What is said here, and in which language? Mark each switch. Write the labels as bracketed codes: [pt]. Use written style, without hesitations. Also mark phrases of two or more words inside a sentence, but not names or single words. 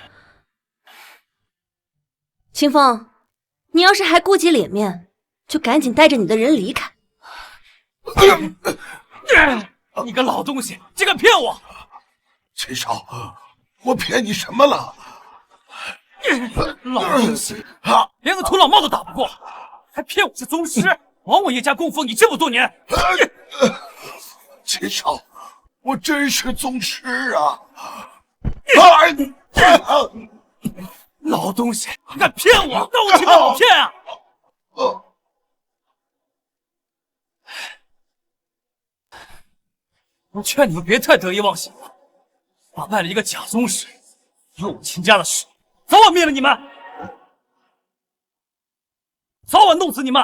[zh] 清風，你要是還顧及臉面，就趕緊帶着你的人離開。你個老東西，竟敢騙我！秦少，我騙你什麼了？老東西，連個土老帽都打不過，還騙我是宗師，枉我葉家供奉你這麼多年。秦少，我真是宗师啊！老东西，敢骗我，那我岂不好骗啊？我劝你们别太得意忘形了，打败了一个假宗师，有我秦家的事，早晚灭了你们，早晚弄死你们！